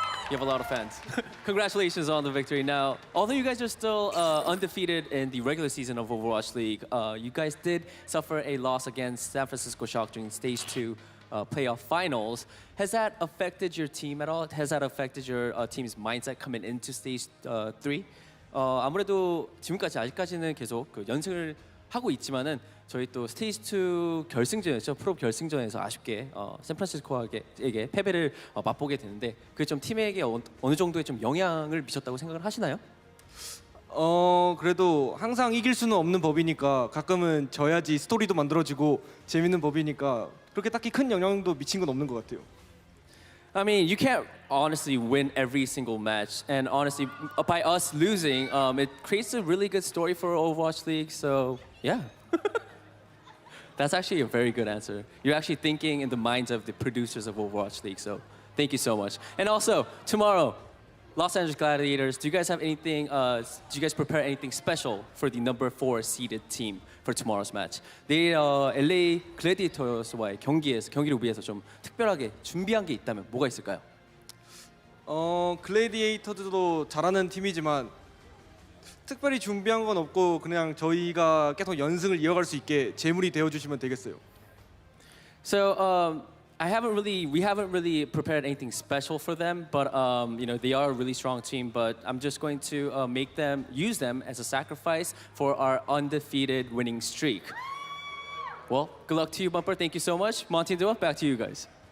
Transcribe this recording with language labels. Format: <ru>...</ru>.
<en>You have a lot of fans. Congratulations on the victory. Now, although you guys are still undefeated in the regular season of Overwatch League, you guys did suffer a loss against San Francisco Shock during Stage 2 playoff finals. Has that affected your team at all? Has that affected your team's mindset coming into Stage 3?</en> <ko>아무래도 지금까지 아직까지는 계속 그 연승을 하고 있지만은 저희 또 스테이지 2 결승전이었죠. 프로 결승전에서 아쉽게 샌프란시스코에게 패배를 맛보게 되는데 그게 좀 팀에게 어느 정도의 좀 영향을 미쳤다고 생각을 하시나요? 그래도 항상 이길 수는 없는 법이니까 가끔은 져야지 스토리도 만들어지고 재밌는 법이니까 그렇게 딱히 큰 영향도 미친 건 없는 것 같아요.</ko> <en>I mean, you can't honestly win every single match, and honestly, by us losing, it creates a really good story for Overwatch League. So, yeah, that's actually a very good answer. You're actually thinking in the minds of the producers of Overwatch League. So, thank you so much. And also, tomorrow, Los Angeles Gladiators. Do you guys have anything? Do you guys prepare anything special for the number 4 seeded team for tomorrow's match?</en> <ko>내일 LA 글래디에이터스와의 경기를 위해서 좀 특별하게 준비한 게 있다면 뭐가 있을까요? 글래디에이터들도 잘하는 팀이지만 특별히 준비한 건 없고 그냥 저희가 계속 연승을 이어갈 수 있게 제물이 되어 주시면 되겠어요.</ko> <en>So we haven't really prepared anything special for them, but you know, they are a really strong team. But I'm just going to use them as a sacrifice for our undefeated winning streak. Well, good luck to you, Bumper. Thank you so much. Monty and Dua, back to you guys.</en>